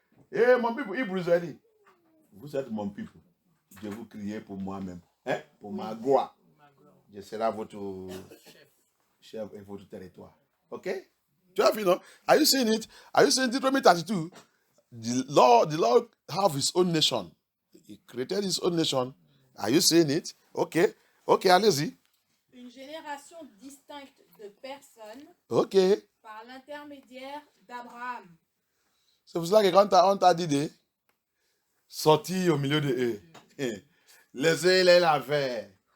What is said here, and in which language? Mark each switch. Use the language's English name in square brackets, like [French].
[French] Et mon peuple, il vous a dit, vous êtes mon peuple. Je vous crier pour moi-même. Hein? Pour ma gloire. Je serai votre chef et votre territoire. [English] Ok? [French] Tu as vu, non? [English] Are you seeing it? Are you seeing Deuteronomy 32? The Lord have his own nation. He created his own nation. Are you seeing it? Ok, [French] allez-y. Une génération distincte de personnes. Ok. Par l'intermédiaire d'Abraham. C'est pour cela que quand on t'a dit de sortir au milieu de eux, laissez-les la faire.